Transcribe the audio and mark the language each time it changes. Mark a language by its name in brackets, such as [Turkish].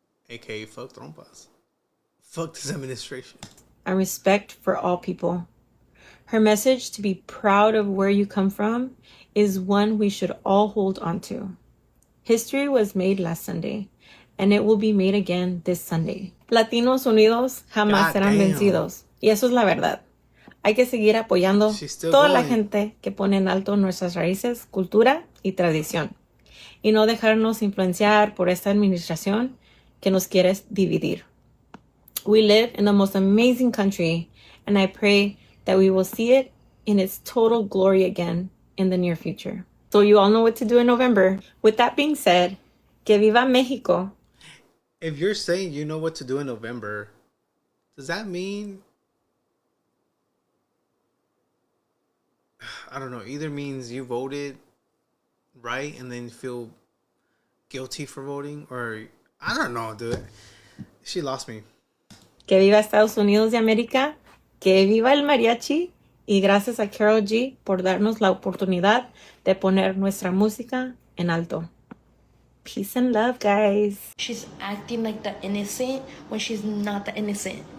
[English] AKA fuck trompas. Fuck this administration. And respect for all people. Her message to be proud of where you come from is one we should all hold on to. History was made last Sunday, and it will be made again this Sunday. [Spanish] Latinos unidos jamás serán vencidos. Y eso es la verdad. Hay que seguir apoyando toda la gente que pone en alto nuestras raíces, cultura y tradición. Y no dejarnos influenciar por esta administración que nos quiere dividir. [English] We live in the most amazing country, and I pray that we will see it in its total glory again in the near future. So you all know what to do in November. With that being said, [Spanish] que viva Mexico. [English] If you're saying you know what to do in November, does that mean, I don't know, either means you voted right and then feel guilty for voting, or I don't know, dude. She lost me. [Spanish] Que viva Estados Unidos de América, que viva el mariachi, y gracias a Karol G por darnos la oportunidad de poner nuestra música en alto. [English] Peace and love, guys. She's acting like the innocent when she's not the innocent.